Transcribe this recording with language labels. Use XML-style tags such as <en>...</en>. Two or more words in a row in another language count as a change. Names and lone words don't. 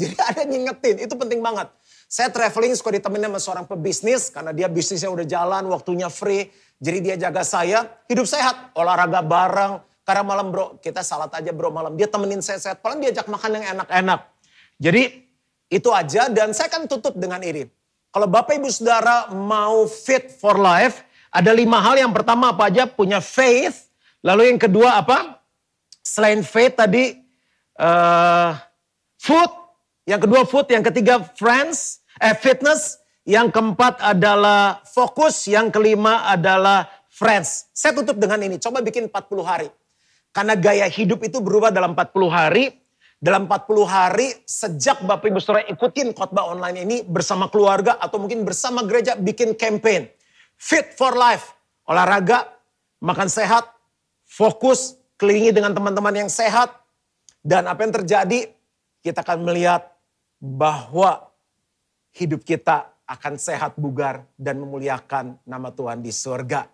<id>Jadi ada ngingetin, itu penting banget. Saya traveling suka ditemenin sama seorang pebisnis karena dia bisnisnya udah jalan, waktunya free. Jadi dia jaga saya, hidup sehat, olahraga bareng. Karena malam bro, kita salat aja bro malam. Dia temenin saya sehat, paling diajak makan yang enak-enak. Jadi itu aja dan saya akan tutup dengan ini. Kalau Bapak Ibu Saudara mau</id> <en>fit for life,</en> <id>ada 5 hal. Yang pertama apa aja? Punya faith. Lalu yang kedua apa? Selain faith tadi, food. Yang kedua food, yang ketiga fitness. Yang keempat adalah fokus, yang kelima adalah friends. Saya tutup dengan ini, coba bikin 40 hari. Karena gaya hidup itu berubah dalam 40 hari. Dalam 40 hari sejak Bapak Ibu Saudara ikutin khotbah online ini bersama keluarga atau mungkin bersama gereja bikin campaign.</id> <en>Fit for life,</en> <id>olahraga, makan sehat, fokus, kelilingi dengan teman-teman yang sehat. Dan apa yang terjadi, kita akan melihat bahwa hidup kita akan sehat, bugar, dan memuliakan nama Tuhan di surga.</id>